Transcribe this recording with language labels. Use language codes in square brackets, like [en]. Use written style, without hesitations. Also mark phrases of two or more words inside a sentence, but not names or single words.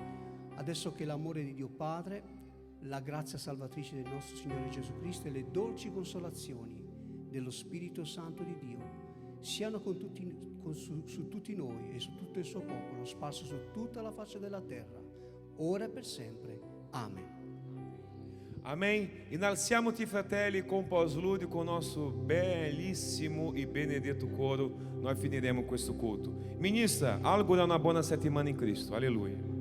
[it] Adesso che l'amore di Dio Padre, la grazia salvatrice del nostro Signore Gesù Cristo e le dolci consolazioni dello Spirito Santo di Dio siano su tutti noi e su tutto il suo popolo, sparso su tutta la faccia della terra, ora e per sempre. Amen. Amém. Innalziamo-ti, fratelli, [pt] com o pós-lúdio, com o nosso belíssimo e benedetto coro. [it] Nós finiremo questo culto. Ministra, augura una buona settimana in Cristo. Aleluia.